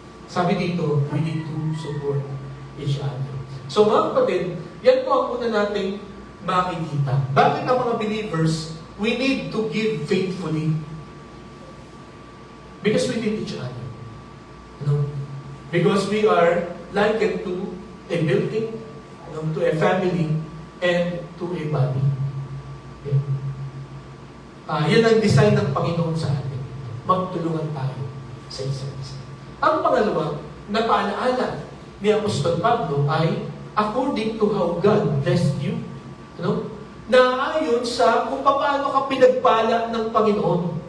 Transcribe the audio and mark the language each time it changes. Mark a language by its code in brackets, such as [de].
[tl] Sabi dito, [en] we need to support each other. [tl] So mga kapatid, yan po ang una nating makikita. Bakit ang mga [en] believers, we need to give faithfully? Because we need each other. Because we are likened to a building, to a family, and to a body. Okay? [tl] Yan ang design ng Panginoon sa atin. Magtulungan tayo sa isa't isa. Ang pangalawa, na paalaala ni Apostol Pablo ay [en] according to how God blessed you. [tl] Na ayon sa kung paano ka pinagpala ng Panginoon.